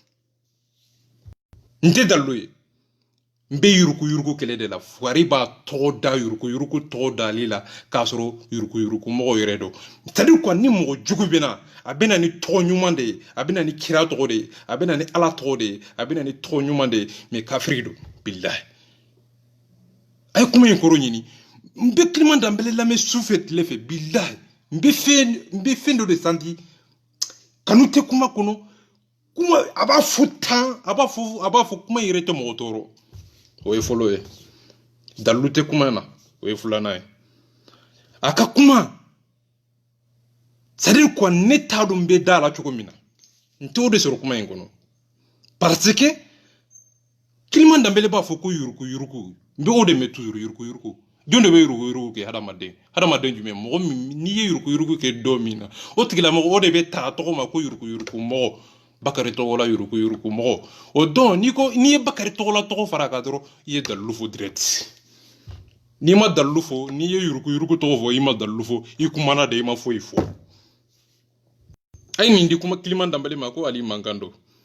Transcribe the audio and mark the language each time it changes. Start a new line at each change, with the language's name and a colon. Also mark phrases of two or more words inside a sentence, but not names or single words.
Bambara: n tɛ dalilu ye n bɛ yurugu kɛlɛ de la Fugari b'a tɔgɔ da yurugu tɔgɔ dali la k'a sɔrɔ yurugu mɔgɔw yɛrɛ don
French: c'est à dire quoi
Bambara: ni mɔgɔ jugu bɛna a bɛna ni tɔgɔ ɲuman de ye a bɛna ni kira tɔgɔ de ye a bɛna ni Ala tɔgɔ de ye a bɛna ni tɔgɔ ɲuman de ye mais kafiri don bilahi a ye kuma in kɔrɔ ɲini n bɛ Kilima Danbele lamɛn su fɛ tile fɛ bilahi n bɛ fɛn dɔ de santi kanu tɛ kuma kɔnɔ kuma a b'a fɔ tan a b'a fɔ kuma yɛrɛ tɛ mɔgɔ tɔɔrɔ o ye fɔlɔ ye dalilu tɛ kuma na o ye filanan ye a ka kuma
French: c'est à dire quoi
Bambara: ne t'a dɔn n bɛ da la cogo min na n t'o de sɔrɔ kuma in kɔnɔ
French: parce que
Bambara: Kilima Danbele b'a fɔ ko yurugu n bɛ o de mɛn toujours yurugu jɔn de bɛ yurugu kɛ hadamaden jumɛn mɔgɔ min n'i ye yurugu kɛ dɔ min na o tigilamɔgɔ o de bɛ ta a tɔgɔ ma ko yurugu mɔgɔ Bakari Togola yurugu mɔgɔ o don n'i ye Bakari Togola tɔgɔ fara kan dɔrɔn i ye dalilu fɔ direct n'i ma dalilu fɔ n'i ye yurugu tɔgɔ fɔ i ma dalilu fɔ i kumana de i ma foyi fɔ a ye nin di kuma Kilima Danbele ma ko Ali mankan don